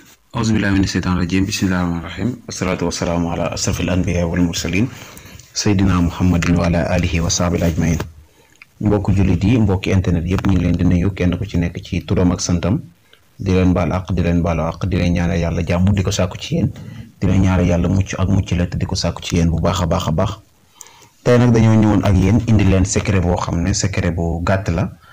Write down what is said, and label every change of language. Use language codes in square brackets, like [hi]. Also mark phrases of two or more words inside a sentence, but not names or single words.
[ar] أعوذ بالله من الشيطان الرجيم بسم الله الرحمن الرحيم والصلاة والسلام على أشرف الأنبياء والمرسلين سيدنا محمد وعلى آله وصحبه أجمعين [wo] mbokk jullit yi mbokk internet yëpp ñu ngi leen di nuyu kenn ku ci nekk ci turam ak santam di leen baal àq di leen baalu àq di leen ñaanal yàlla jàmm di ko sàkku ci yéen di leen ñaanal yàlla mucc ak mucc la te di ko sàkku ci yéen bu baax a baax a baax tey nag dañoo ñëwoon ak yéen indi leen secret boo xam ne secret bu gàtt la